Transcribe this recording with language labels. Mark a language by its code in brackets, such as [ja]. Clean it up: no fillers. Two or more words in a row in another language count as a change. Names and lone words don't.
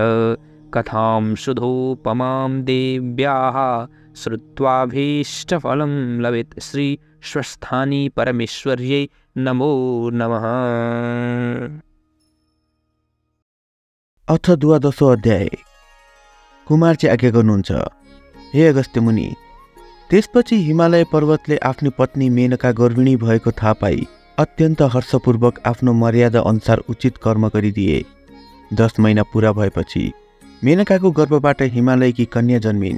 [sa] कथां सुधोपमां देव्याः श्रुत्वाभीष्टफलं लभेत्। श्री स्वस्थानी परमेश्वर्यै नमो नमः। अथ द्वादशो अध्याय। [ne] कुमार चाहिँ आज्ञा गर्नुहुन्छ, हे अगस्त्य मुनि। त्यसपछि हिमालय पर्वतले आफ्नो पत्नी मेनका गर्भिणी भएको थाहा पाई अत्यन्त हर्षपूर्वक आफ्नो मर्यादा अनुसार उचित कर्म गरिदिए। 10 महिना पूरा भएपछि मेनकाको गर्भबाट हिमालयकी कन्या जन्मिन्।